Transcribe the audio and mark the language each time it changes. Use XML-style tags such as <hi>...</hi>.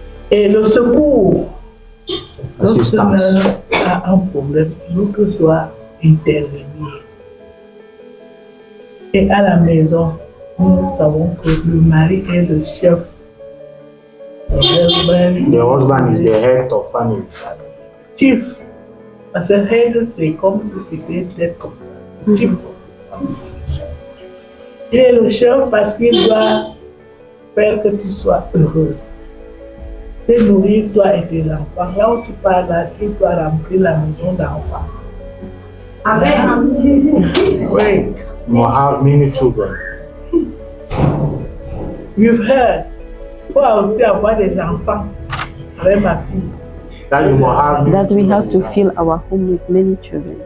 <fr>Et le secours, lorsque l'un a un problème, l'autre doit intervenir. Et à la maison, nous savons que le mari est le chef.</fr> <en>The husband is the head of family. Chief.</en> <fr>Parce que head, c'est comme si c'était tête comme ça. Chief. Il est le chef parce qu'il doit faire que tu sois heureuse. Te nourrir toi et tes enfants. Là où tu pars, là, tu dois remplir la maison d'enfants. Amen. Oui.</fr> <en>You have many children. You've heard.</en> <fr>Il faut aussi avoir des enfants avec ma fille.</fr> <en>That we have to fill our home with many children.</en>